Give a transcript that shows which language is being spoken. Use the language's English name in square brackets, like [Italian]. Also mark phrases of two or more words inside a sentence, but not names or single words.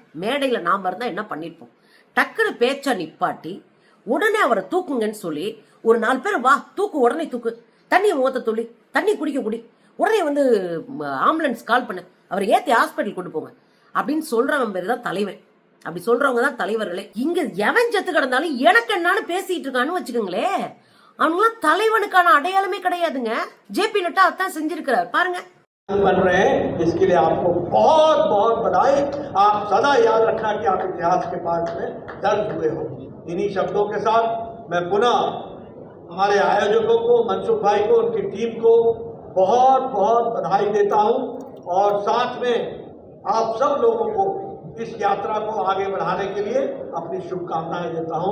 [Tamil] மேடையில நாம இருந்தா என்ன பண்ணிருப்போம்? டக்குனு பேச்ச நிப்பாட்டி உடனே அவரை தூக்குங்கன்னு சொல்லி ஒரு 4 பேர் வா தூக்கு, உடனே தூக்கு, தண்ணியை முகத்தை துளி, தண்ணி குடி, உடனே வந்து [English] ambulance call [Tamil] பண்ண, அவரை ஏத்தி ஹாஸ்பிட்டல் கொண்டு போங்க அப்படின்னு சொல்றவன் பேரு தான் தலைவன். அப்படி சொல்றவங்க தான் தலைவர்களே. இங்க எவன் செத்து கிடந்தாலும் எனக்கு என்னன்னு பேசிட்டு இருக்கான்னு வச்சுக்கோங்களே, அவங்களாம் தலைவனுக்கான அடையாளமே கிடையாதுங்க. ஜே.பி. நட்டா அதான் செஞ்சிருக்கிறார் பாருங்க. [Hindi] बन रहे हैं, इसके लिए आपको बहुत बहुत बधाई। आप सदा याद रखना कि आप इतिहास के पाठ में दर्ज हुए हो। इन्हीं शब्दों के साथ मैं पुनः हमारे आयोजकों को, मनसुख भाई को, उनकी टीम को बहुत बहुत बधाई देता हूं और साथ में आप सब लोगों को इस यात्रा को आगे बढ़ाने के लिए अपनी शुभकामनाएं देता हूं।